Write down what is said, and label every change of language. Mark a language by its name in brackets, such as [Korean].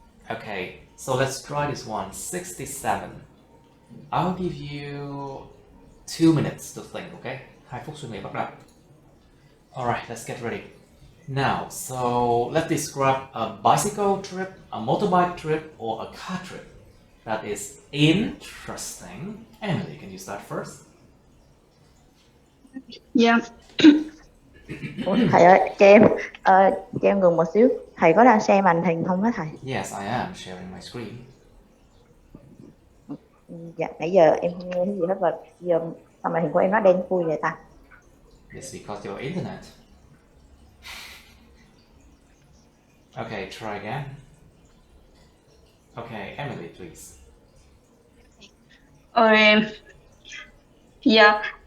[English] Okay, so let's try this one. 67. I'll give you 2 minutes to think, okay? [Vietnamese] 2 phút suy nghĩ bắt đầu. [English] Alright, let's get ready. Now, so let's describe a bicycle trip, a motorbike trip, or a car trip that is interesting. Emily, can you start first? Yeah. [Vietnamese] Ủa, thầy ơi, cho em ngừng một xíu. Thầy có đang share màn hình không á thầy? [English] Yes, I am sharing my screen. [Vietnamese] Dạ, nãy giờ em không nghe thấy gì hết và giờ sao màn hình của em nó đen thui vậy ta? [English] It's because your internet. Okay, try again. Okay, Emily, please. Yeah.